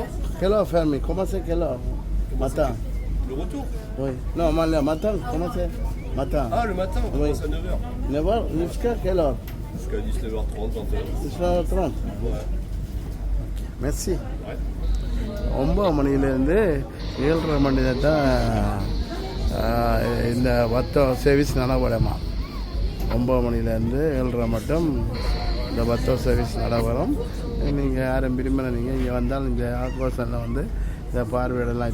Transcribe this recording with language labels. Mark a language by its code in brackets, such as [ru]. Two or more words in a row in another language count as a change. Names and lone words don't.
[fr] Quelle heure fermé? Comment c'est quelle heure? Matin. Le retour? Oui. Non, le matin, comment c'est? Matin. Ah, le matin, on Oui. commence à 9h. 9h jusqu'à quelle heure? Jusqu'à 19h30, 20h. 19h30. Ouais. Merci. Ouais. [ta] 9 மணிலேருந்து 7:30 மணி தான் இந்த பத்தோ சர்வீஸ் நடைபெறுமா. 9 மணிலேருந்து 7:30 மட்டும் இந்த பத்தோ சர்வீஸ் நடைபெறும். நீங்கள் யாரும் விரும்பின நீங்கள் இங்கே வந்தால் இந்த ஆக்ரோஷனில் வந்து இந்த பார்வையிடலாம்.